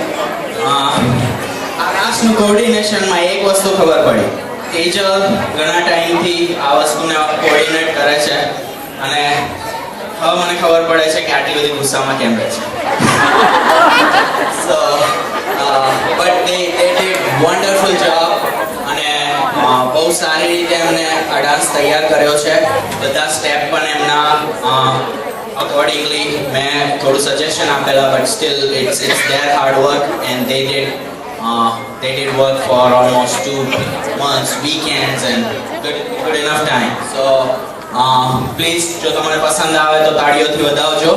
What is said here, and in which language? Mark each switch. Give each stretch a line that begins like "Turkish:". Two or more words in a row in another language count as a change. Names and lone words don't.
Gujarati: આ રાસનું કોર્ડિનેશનમાં એક વસ્તુ ખબર પડી, તેજલ ઘણા ટાઈમથી આ વસ્તુને કોર્ડિનેટ કરે છે અને હવે મને ખબર પડે છે કે આટલી બધી ગુસ્સામાં કેમ રહે છે.
English: so but they did wonderful job
Gujarati: અને બહુ સારી રીતે એમને આ ડાન્સ તૈયાર કર્યો છે. બધા સ્ટેપ પણ એમના અકોર્ડિંગલી મેં થોડું સજેશન આપેલા,
English: but still it's their hard work and they did work for almost 2 months, weekends and good enough time. So please
Gujarati: જો તમને પસંદ આવે તો તાળીઓથી વધાવજો.